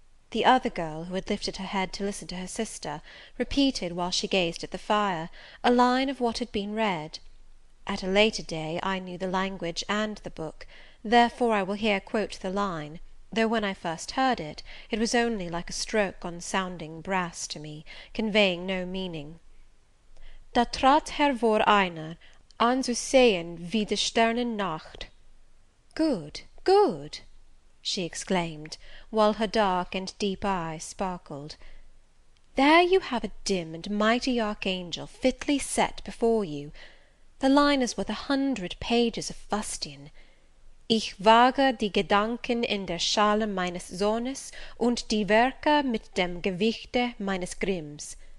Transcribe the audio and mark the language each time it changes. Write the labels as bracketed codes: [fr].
[en] The other girl, who had lifted her head to listen to her sister, repeated, while she gazed at the fire, a line of what had been read. At a later day I knew the language and the book, therefore I will here quote the line, though when I first heard it, it was only like a stroke on sounding brass to me, conveying no meaning. [de] Da trat hervor einer, an zu sehen wie die Sternen Nacht. [en] Good, good, she exclaimed, while her dark and deep eyes sparkled. There you have a dim and mighty archangel fitly set before you. The line is worth 100 pages of fustian. [de] Ich wage die Gedanken in der Schale meines Sohnes und die Werke mit dem Gewichte meines Grimms.